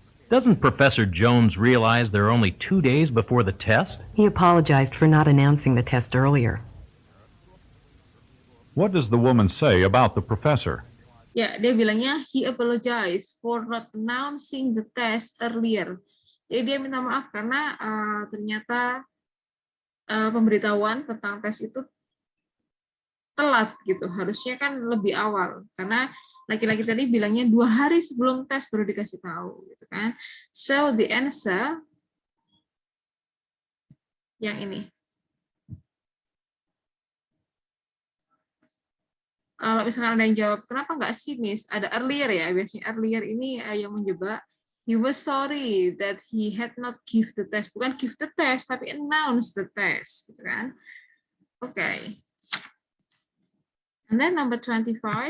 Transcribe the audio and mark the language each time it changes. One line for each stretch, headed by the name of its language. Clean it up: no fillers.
English: Doesn't Professor Jones realize there are only 2 days before the test? He apologized for not announcing the test earlier. What does the woman say about the professor?
Indonesian: Ya, dia bilangnya
English: he apologized for not announcing the test earlier.
Indonesian: Jadi dia minta maaf karena ternyata pemberitahuan tentang tes itu telat gitu. Harusnya kan lebih awal karena laki-laki tadi bilangnya 2 hari sebelum tes baru dikasih tahu gitu kan.
English: So the answer
Indonesian: yang ini. Kalau misalkan ada yang jawab, kenapa nggak sih, Miss? Ada earlier ya, biasanya earlier ini yang menjebak.
English: He was sorry that he had not give the test.
Indonesian: Bukan
English: give the test,
Indonesian: tapi
English: announce the test.
Indonesian: Gitu kan?
English: Okay. And then number 25.